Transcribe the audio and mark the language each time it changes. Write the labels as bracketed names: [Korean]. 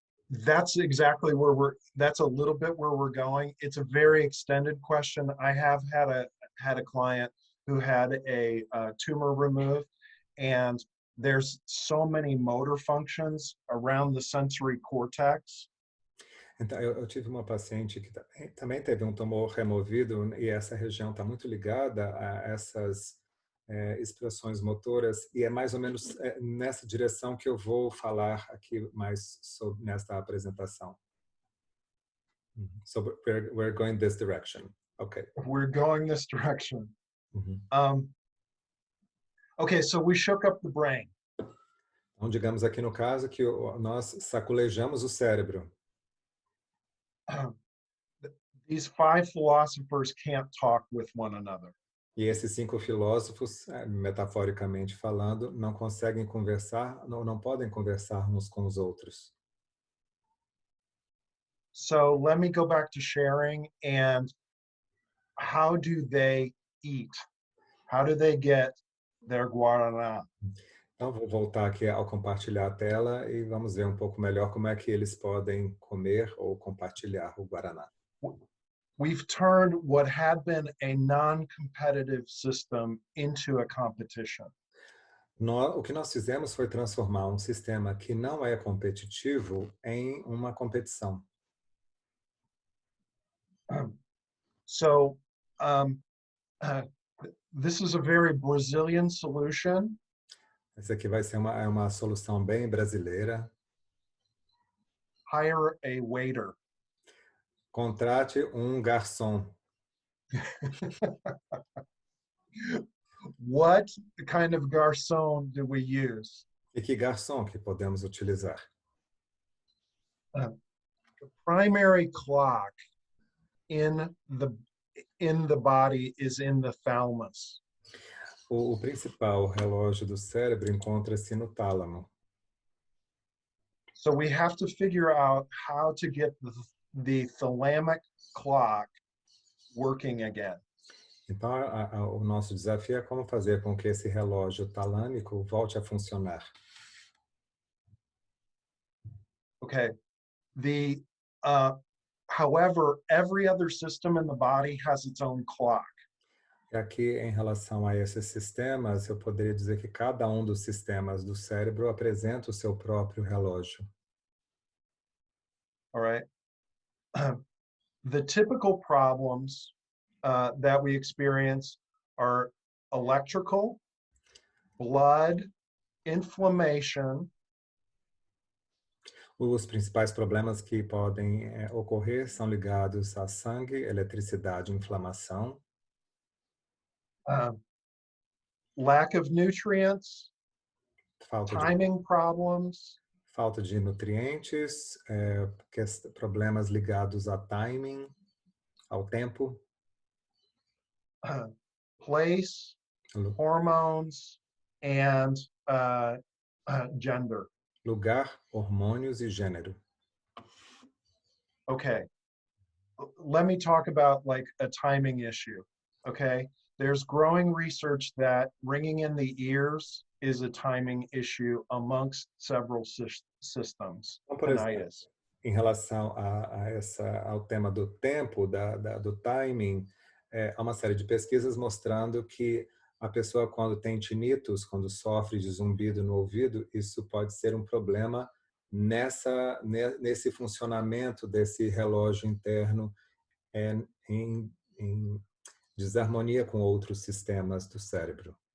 [English] That's exactly that's a little bit where we're going. It's a very extended question. I have had a client who had a tumor removed, and there's so many motor functions around the sensory cortex. [Portuguese] Então, eu tive uma paciente que também teve um tumor removido e essa região está muito ligada a essas expressões motoras e é mais ou menos nessa direção que eu vou falar aqui mais sobre nesta apresentação. [English] So we're going this direction. Okay. We're going this direction. Okay, so we shook up the brain. [Portuguese] Então, digamos aqui no caso que nós saculejamos o cérebro. [English] These 5 philosophers can't talk with one another. [Portuguese] E esses 5 filósofos, metaforicamente falando, não conseguem conversar, não podem conversar uns com os outros. [English] So let me go back to sharing and how do they eat? How do they get their guaraná? [Portuguese] Então, vou voltar aqui ao compartilhar a tela e vamos ver um pouco melhor como é que eles podem comer ou compartilhar o guaraná. [English] We've turned what had been a non-competitive system into a competition. [Portuguese] O que nós fizemos foi transformar um sistema que não é competitivo em uma competição. [English] So, this is a very Brazilian solution. [Portuguese] Essa aqui vai ser uma solução bem brasileira. [English] Hire a waiter. [Portuguese] Contrate garçom. [English] What kind of garçom do we use? [Portuguese] E que garçom que podemos utilizar? [English] The primary clock in in the body is in the thalamus. [Portuguese] O principal relógio do cérebro encontra-se no tálamo. [English] So we have to figure out how to get the thalamic clock working again. [Portuguese] Então, o nosso desafio é como fazer com que esse relógio talâmico volte a funcionar. [English] Okay. However, every other system in the body has its own clock. [Portuguese] E aqui, em relação a esses sistemas, eu poderia dizer que cada um dos sistemas do cérebro apresenta o seu próprio relógio. [English] All right. The typical problems that we experience are electrical, blood, inflammation. [Portuguese] Os principais problemas que podem ocorrer são ligados a sangue, eletricidade, inflamação, [English] Lack of nutrients, [Portuguese] falta [English] timing problems, [Portuguese] de nutrientes, problemas ligados a timing, ao tempo, [English] place, hormones, and gender. [Portuguese] lugar, hormônios e gênero. [English] Okay. Let me talk about like a timing issue. Okay. There's growing research that ringing in the ears is a timing issue amongst several systems. [Portuguese] Então, por exemplo, em relação ao tema do tempo, do timing, há uma série de pesquisas mostrando que a pessoa, quando tem tinnitus, quando sofre de zumbido no ouvido, isso pode ser um problema nesse funcionamento desse relógio interno em desarmonia com outros sistemas do cérebro.